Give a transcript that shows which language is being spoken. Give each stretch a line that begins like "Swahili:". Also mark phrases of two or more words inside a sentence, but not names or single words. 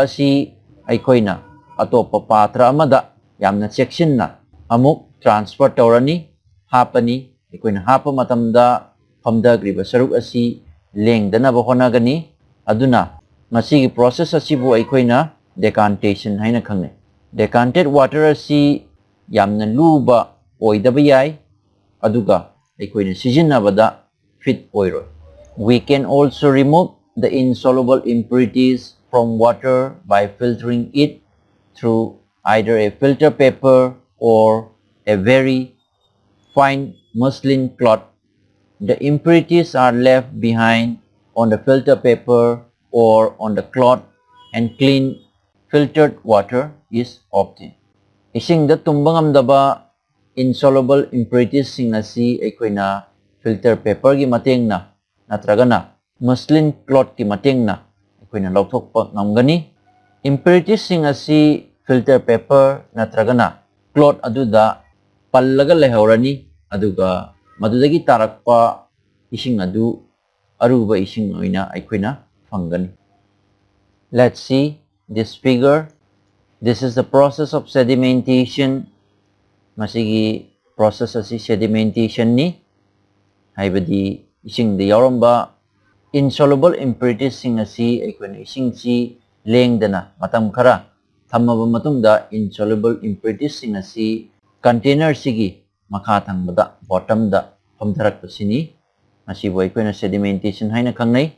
Manipuri: asi aikoina atopa patra amada yamna checkshinna amuk transfer tawrani hapani aikoina hapa matamda phamdagriba saruk asi lengdanaba honagani aduna masigi process asibu aikoina decantation haina khangne
English: decanted water
Manipuri: asi yamna luba oidaba yai aduga aikoina sijinabada fit oiro.
English: We can also remove the insoluble impurities from water by filtering it through either a filter paper or a very fine muslin cloth. The impurities are left behind on the filter paper or on the cloth and clean filtered water is obtained.
Manipuri: Ising da tumbang amdaba
English: insoluble impurities
Manipuri: sing asi aikoina
English: filter paper
Manipuri: gi mateng na natragana
English: muslin cloth
Manipuri: ki mateng na aikoina lauthokpa ngamgani impurities sing asi
English: filter paper
Manipuri: natragana cloth aduda pallaga lehorani aduga madudagi tarakpa ising adu aruba ising oina aikoina phangani.
English: Let's see this figure. This is the process of sedimentation.
Manipuri: Masigi process asi sedimentation ni haibadi ising da yauramba
English: insoluble impurities
Manipuri: sing asi aikoina ising si lengdana matam khara thammaba matungda
English: insoluble impurities
Manipuri: sing asi container sigi makha thangbada bottom da phamtharak pasini masibo aikoina sedimentation haina khangnai.